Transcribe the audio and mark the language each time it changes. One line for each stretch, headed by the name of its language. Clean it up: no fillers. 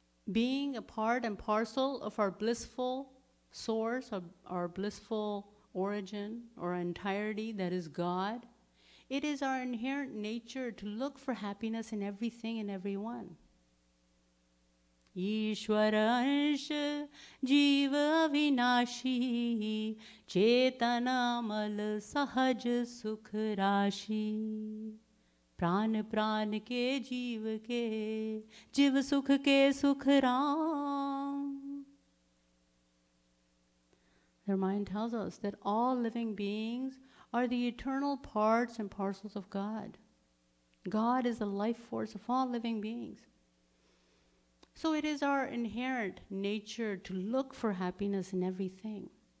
English: Being a part and parcel of our blissful source, of our blissful origin or entirety, that is God, it is our inherent nature to look for happiness in everything and everyone.
Hindi: Ishwara ansha jiva avinashi chetana mal sahaj sukh rashi प्राण प्राण के जीव के जीव सुख के सुख Ram.
English: Their mind tells us that all living beings are the eternal parts and parcels of God. God is the life force of all living beings. So it is our inherent nature to look for happiness in everything.